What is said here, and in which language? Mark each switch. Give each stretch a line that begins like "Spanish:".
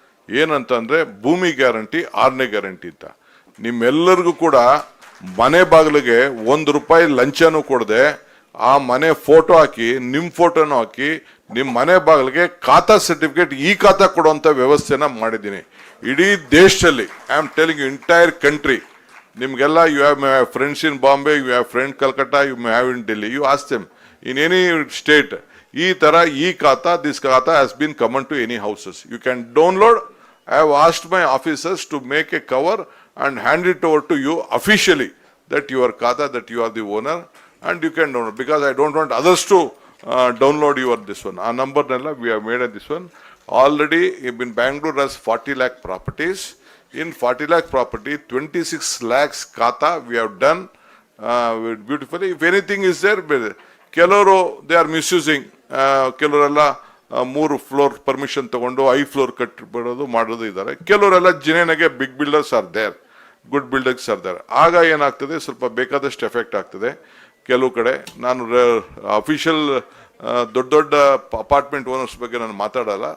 Kannada: ಏನಂತಂದರೆ ಭೂಮಿ guarantee, 6ನೇ guarantee ಅಂತ. ನಿಮ್ಮೆಲ್ಲರಿಗೂ ಕೂಡ ಮನೆ ಬಾಗಿಲಿಗೆ ₹1 ಲಂಚನೂ ಕೊಡದೆ ಆ ಮನೆ ಫೋಟೋ ಹಾಕಿ, ನಿಮ್ಮ ಫೋಟೋನು ಹಾಕಿ, ನಿಮ್ಮ ಮನೆ ಬಾಗಿಲಿಗೆ ಖಾತಾ ಸರ್ಟಿಫಿಕೇಟ್, ಈ ಖಾತಾ ಕೊಡುವಂಥ ವ್ಯವಸ್ಥೆನ ಮಾಡಿದ್ದೀನಿ ಇಡೀ ದೇಶದಲ್ಲಿ.
English: I am telling you, entire country.
Kannada: ನಿಮಗೆಲ್ಲ
English: You have friends in Bombay, you have friend Calcutta, you may have in Delhi. You ask them in any state. This khata has been common to any houses. You can download. I have asked my officers to make a cover and hand it over to you officially that your khata, that you are the owner, and you can download, because I don't want others to download your this one. Our number we have made this one. Already in Bangalore has 40 lakh properties. In 40 lakh property, 26 lakhs khata we have done beautifully. If anything is there, Keloro, they are misusing.
Kannada: Kelorella 3 floor permission ತಗೊಂಡು 5 floor ಕಟ್ಟಿಬಿಡೋದು ಮಾಡೋದು ಇದ್ದಾರೆ. ಕೆಲವರೆಲ್ಲ ಜಿನೇನೆಗೆ
English: Big builders are there, good builders are there.
Kannada: ಆಗ ಏನಾಗ್ತದೆ, ಸ್ವಲ್ಪ ಬೇಕಾದಷ್ಟು effect ಆಗ್ತದೆ. ಕೆಲವು ಕಡೆ ನಾನು ಅಫಿಷಿಯಲ್ ದೊಡ್ಡ ದೊಡ್ಡ ಅಪಾರ್ಟ್ಮೆಂಟ್ ಓನರ್ಸ್ ಬಗ್ಗೆ ನಾನು ಮಾತಾಡಲ್ಲ.